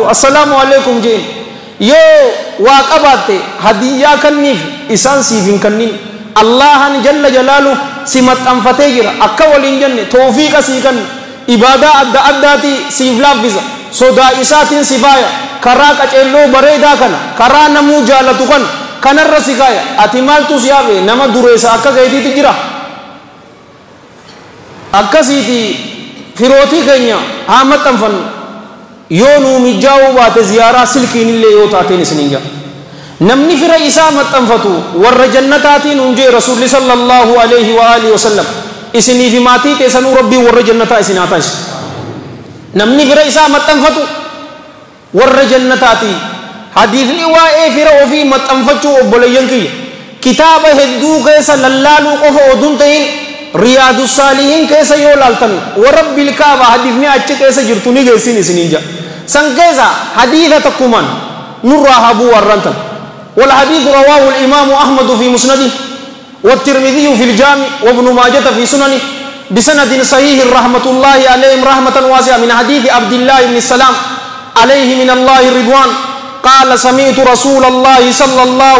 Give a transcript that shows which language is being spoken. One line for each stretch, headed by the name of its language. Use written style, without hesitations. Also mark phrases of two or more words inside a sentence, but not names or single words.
Arabic: السلام عليكم
Oromo: jeen yoo waa qabaatte hadiyyaa kanniif isaan siif hin kannin Allahan jalla jalaalu si maxxanfatee jira akka waliin jenne tawfiiqa sii kan ibadaa adda addaati siif laaffisa sodaa isaatiin si faaya karaa qaceelloo bareedaa kana karaa namuu jaalatu kan kanarra si kaaya ati maaltu si yaabe nama dureessa akka keetiitti jira akkasiiti firootii keenya haa maxxanfannu yoo nuu mijaa'uu baate ziyaaraa silkiin illee yoo taateen isiniin jaa namni fira isaa maxxanfatu warra jannataatiin hunjee rasuulli
Arabic: صلى الله عليه وعلى آله وسلم
Oromo: isinii fi maatii teessanuu rabbii warra jannataa isin haa taasisu namni fira isaa maxxanfatu warra jannataatii hadiisni waa'ee fira ofii maxxanfachuu obboleeyyan kiyya kitaaba hedduu keessa lallaaluu qofa oduun ta'in riyaadu saalihiin keessa yoo laaltan warabbil kaaba hadiisni achi keessa jirtu ni geessin isiniin jaa san keessa hadiisa takkumaan nurraa habuu warrantan
Arabic: والحديث رواه الإمام أحمد في مسنده والترمذي في الجامع وابن ماجة في سننه بسند صحيح رحمة الله عليهم رحمة واسعة من حديث عبد الله بن السلام عليه من الله الرضوان قال سمعت رسول الله صلى الله